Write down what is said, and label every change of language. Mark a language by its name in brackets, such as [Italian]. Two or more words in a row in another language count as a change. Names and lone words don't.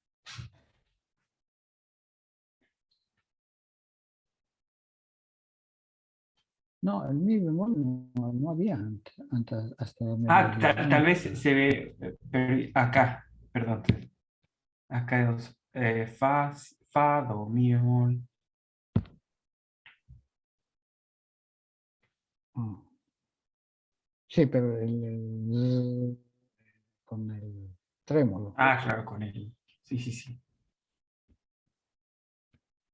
[Spanish] No, el mi bemol no había antes, hasta la Ah, melodía tal do. vez se ve acá, perdón. Acá hay dos. Fa, fa, do, mi bemol. Ah. Sí, pero con el trémolo. Ah, claro, con el. Sí, sí, sí.